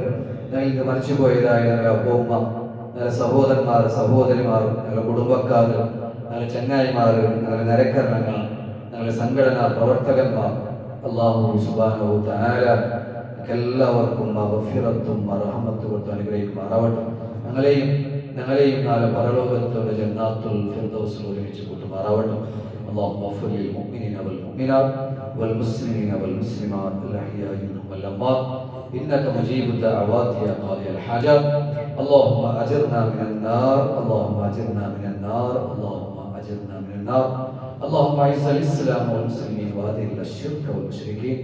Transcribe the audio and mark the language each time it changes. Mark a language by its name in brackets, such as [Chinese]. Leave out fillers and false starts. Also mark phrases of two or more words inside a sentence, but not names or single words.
[Malayalam] ഞങ്ങൾക്ക് മരിച്ചുപോയതായ ഞങ്ങളുടെ അപ്പൂമ്മ, ഞങ്ങളുടെ സഹോദരന്മാർ, സഹോദരിമാർ, ഞങ്ങളുടെ കുടുംബക്കാർ, ഞങ്ങളുടെ ചങ്ങായിമാർ, ഞങ്ങളുടെ നരക്കരണങ്ങൾ, ഞങ്ങളുടെ സംഘടനാ പ്രവർത്തകന്മാർ [Arabic] الله سبحانه وتعالى [Malayalam] എല്ലാവർക്കും മഗ്ഫിറത്തും റഹ്മത്തും കൊടുത്ത് അനുഗ്രഹിക്കുമാറാവട്ടെ. ഞങ്ങളെയും നാളെ പരലോകത്തോടെ ജന്നാത്തുൽ ഫിർദൗസിൽ ഒരുമിച്ച് കൂട്ടുമാറാവട്ടെ. [Arabic] اللهم اغفر للمؤمنين والمؤمنات والمسلمين والمسلمات الأحياء منهم والأموات إنك مجيب الدعوات يا قاضي الحاجات. اللهم أجرنا من النار، اللهم أجرنا من النار، اللهم أجرنا من النار. اللهم أعز الإسلام والمسلمين وأذل الشرك والمشركين.